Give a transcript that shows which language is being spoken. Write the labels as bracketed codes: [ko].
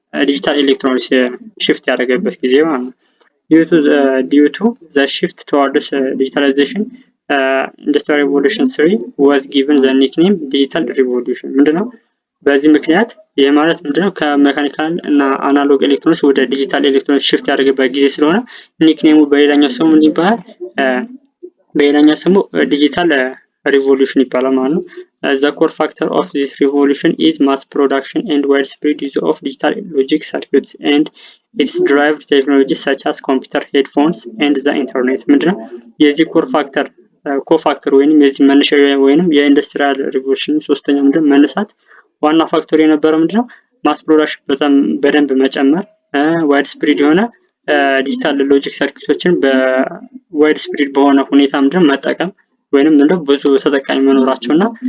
[am] ዲጂታል ኤሌክትሮኒክስ ሽፍት ያደረገበት ጊዜ ማለት ነው። [en] due to the shift towards digitalization, industrial revolution 3 was given the nickname digital revolution. [am] ምንድነው በዚህ ምክንያት ይሄ ማለት ምንድነው ከመካኒካል እና አናሎግ ኤሌክትሮኒክስ ወደ ዲጂታል ኤሌክትሮኒክስ ሽፍት ያደረገበት ጊዜ ስለሆነ ኒክኔሙ በሌላኛው ስሙ ምን ይባላል? በሌላኛው ስሙ ዲጂታል revolution ይባላል ማለት ነው። [en] The core factor of this revolution is mass production and widespread use of digital logic circuits and its derived technologies such as computer, headphones and the internet. [am] ምንድነው የዚህ ኮፋክተር ወይንም የዚህ መነሻ ወይንም የኢንዱስትሪያል ሪቮሉሽን ሶስተኛው ምንድነው መነሳት ዋና ፋክተር የነበረው ምንድነው ማስ ፕሮዳክሽን በደንብ መጨመር፣ ዋይድ ስፕሪድ የሆነ ዲጂታል ሎጂክ ሰርኪቶችን በዋይድ ስፕሪድ በሆነ ሁኔታ ምንድነው መጠቀም ወይንም ምንድነው ብዙ ተጠቃሚ መኖራቸውና